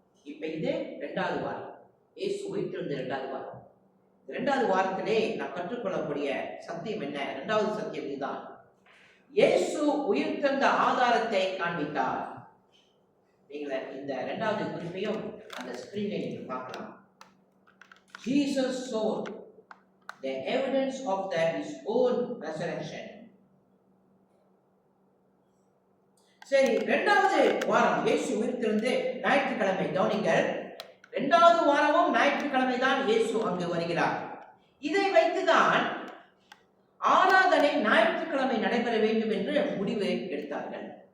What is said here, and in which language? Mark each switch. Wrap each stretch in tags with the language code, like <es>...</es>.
<ta>இப்ப இது 2வது வாரம். இயேசு உயிர்த்தெழுந்த 2வது வாரம். 2வது வாரத்திலே நாம் கற்றுக்கொள்ளக்கூடிய சத்தியம் என்ன? 2வது சத்தியம் இதுதான். இயேசு உயிர்த்தெழுந்த ஆதாரத்தை காண்பித்தார். நீங்க இந்த 2வது குறிப்பையும் அந்த ஸ்கிரீன்ல நீங்க பார்க்கலாம்.</ta> <en>Jesus showed the evidence of his own resurrection.</en> <ta>சரி, 2வது வாரம் இயேசு உயிர்த்தெழுந்து ஞாயிற்றுக்கிழமை. கவனிங்கள், 2வது வாரமும் ஞாயிற்றுக்கிழமை தான் இயேசு அங்கு வருகிறார். இதை வைத்துதான் ஆராதனை ஞாயிற்றுக்கிழமை நடைபெற வேண்டும் என்று முடிவு எடுத்தார்கள்.</ta>